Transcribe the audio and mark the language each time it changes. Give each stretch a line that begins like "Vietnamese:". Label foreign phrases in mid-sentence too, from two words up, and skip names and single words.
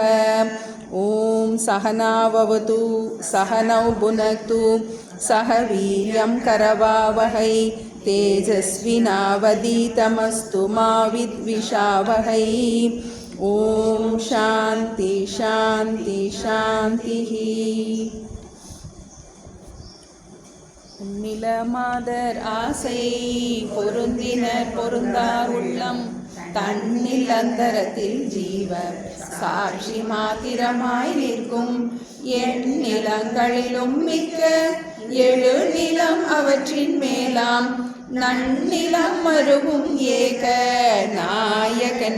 Sanskrit: ओम सहनाववतु सहनौ भुनक्तु सह वीर्यं करवावहै तेजस्विनावधीतमस्तु मा विद्विषावहै। ओम शांति शांति शांतिः।
Tamil: நிலமாதர் ஆசை பொருந்தினர் பொருந்தார் உள்ளம் தன்னில் அந்தரத்தில் ஜீவ சாட்சி மாத்திரமாய் நிற்கும் என் நிலங்களிலும் மிக்க எழு நிலம் அவற்றின் மேலாம் நன்னிலம் மருவும் ஏக நாயகன்